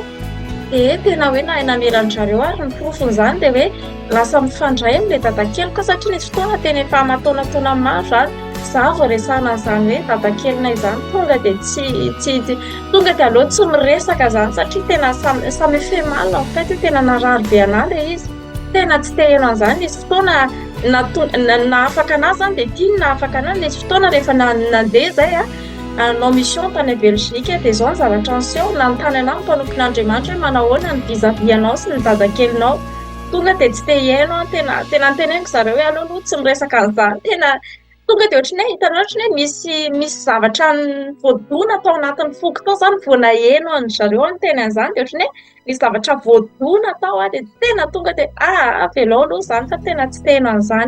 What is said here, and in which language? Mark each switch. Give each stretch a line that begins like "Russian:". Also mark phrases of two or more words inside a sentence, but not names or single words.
Malagasy: Dia tena hoe nahay namela ny zareo ary ny profon'izany dia hoe lasa mifandray amin'ilay dadakeliko satria nisy fotoana tena efa amataonataona maro izany izaho vao resahana izany hoe dadakelina izany tonga dia tsy tonga dia aleo tsy miresaka izany satria tena samy
French: fait mal en fait,
Malagasy: tena narary be anahy ilay izy, tena tsy teheno an'izany. Nisy fotoana nahafaka anazy izany dia tiany nahafaka anazy. Nisy fotoana rehefa nandeha izay nanao mission tany Belgique dia izao ny zavatra niseho, nanontany anahy mpanompon'Andriamanitra hoe manao ahoana ny vis-à-vis-anao sy ny dadakelinao. Tonga dia tsy te hihaino tena niteneniko zareo hoe aleo aloha tsy miresaka an'izany. Tena tonga dia ohatrany hoe hitanao ohatrany hoe misy zavatra voadona tao anatin'ny foko tao izany vao naheno an zareo ny teny an'izany dia ohatrany hoe misy zavatra voadona tao dia tena tonga dia velao aloha izany fa tena tsy tehino an'izany.